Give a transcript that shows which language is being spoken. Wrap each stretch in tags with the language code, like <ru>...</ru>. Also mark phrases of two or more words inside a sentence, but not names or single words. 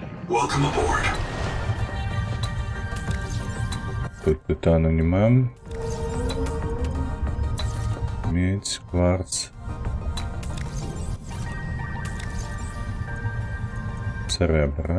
<en>Welcome aboard.</en> <uk>Тут титану нема.</uk> <ru>Медь, кварц. Серебра.</ru>